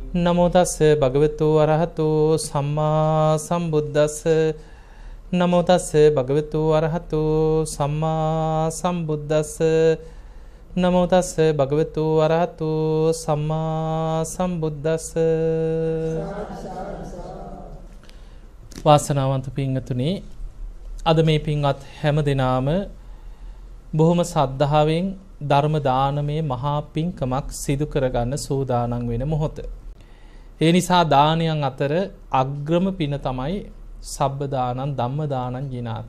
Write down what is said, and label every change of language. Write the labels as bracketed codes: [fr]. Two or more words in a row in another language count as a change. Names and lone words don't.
[pi] නමෝ තස්ස භගවතු අරහතෝ සම්මා සම්බුද්දස්ස නමෝ තස්ස භගවතු අරහතෝ සම්මා සම්බුද්දස්ස නමෝ තස්ස භගවතු අරහතෝ සම්මා සම්බුද්දස්ස. [si] වාසනාවන්ත පින්වතුනි, අද මේ පින්වත් හැම දිනාම බොහොම සද්ධාවෙන් ධර්ම දානමය මහා පින්කමක් සිදු කරගන්න සූදානම් වෙන මොහොත. ඒ නිසා දානයන් අතර අග්‍රම පින තමයි [pi] සබ්බ දානං ධම්ම දානං ජිනාති.